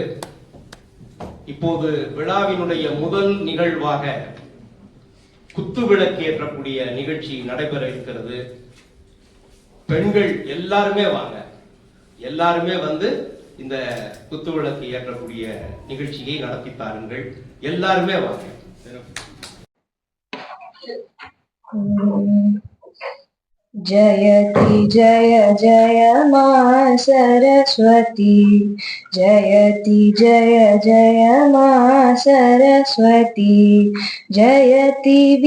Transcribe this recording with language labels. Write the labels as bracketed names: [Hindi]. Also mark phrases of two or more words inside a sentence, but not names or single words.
[Tamil] இப்போது விழாவினுடைய முதல் நிகழ்வாக குத்துவிளக்கு ஏற்றக்கூடிய நிகழ்ச்சி நடைபெற இருக்கிறது. பெண்கள் எல்லாருமே வாங்க, எல்லாருமே வந்து இந்த குத்துவிளக்கு ஏற்றக்கூடிய நிகழ்ச்சியை நடத்தி தாருங்கள். எல்லாருமே வாங்க. [Hindi] जयति जय जय मा सरस्वती, जयति जय जय मा सरस्वती, जयति